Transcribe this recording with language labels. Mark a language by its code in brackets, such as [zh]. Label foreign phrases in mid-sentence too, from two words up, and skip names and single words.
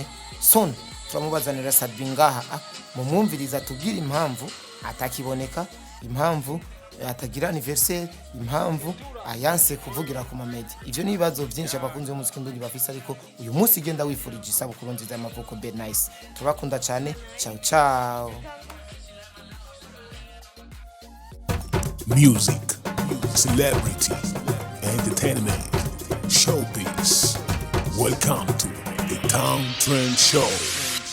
[rn] Son turamubazanira Satbi ngaha mu mwumviriza tubwira impamvu atakiboneka, impamvu atagira anniversaire, impamvu ayanse kuvugira ku mamedi. Ivyo ni bibazo byinshi abakunzi b'umuziki ndundi bafise ariko uyu munsi genda wifurije isabukuru nziza y'amavuko Belle Nice. Turakunda cyane. Ciao. [en] Music, celebrity, entertainment, showbiz. Welcome to the Town Trend Show.